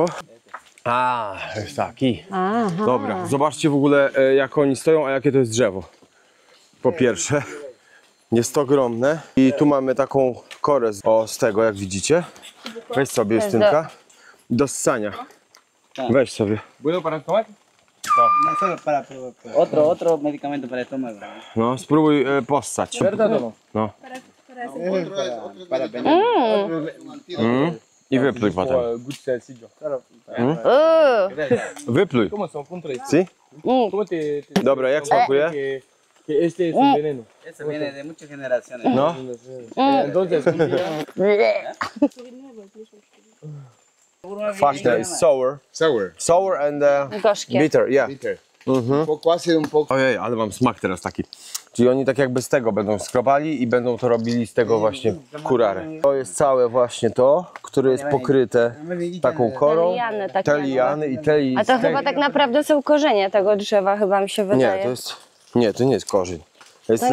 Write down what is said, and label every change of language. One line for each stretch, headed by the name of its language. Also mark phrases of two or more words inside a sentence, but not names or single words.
Polish: Jest taki. Aha. Dobra, zobaczcie w ogóle, jak oni stoją, a jakie to jest drzewo. Po pierwsze, jest to ogromne i tu mamy taką korę z tego, jak widzicie. Weź sobie, Justynka. Do ssania. Weź sobie.
Spanish: ¿Bueno para el tomate? No, solo para otro medicamento para el estómago.
Polish: No, spróbuj possać.
Spanish: ¿Verdad o no? No. Para veneno.
Polish: I wypluj potem.
Spanish: Gusto sencillo. Claro.
Polish: Wypluj.
Spanish: ¿Cómo son contradicciones? Si? ¿Cómo te
Polish: Dobra, jak smakuje?
Spanish: que este es un veneno? Eso viene de muchas generaciones. No. Entonces, un día,
Polish: Kwaśne, jest sour.
English: Sour. Sour and
Polish: Gorzkie.
English: bitter, yeah. Bitter.
Spanish: Un poco ácido, un poco.
Polish: Ojej, ale mam smak teraz taki. Czyli oni tak jakby z tego będą skrobali i będą to robili z tego właśnie kurarę. To jest całe właśnie to, które jest pokryte taką korą. Liany takie. Te liany i te A to chyba tak naprawdę są korzenie tego drzewa, chyba mi się wydaje. Nie, to jest... Nie, to nie jest korzeń. To jest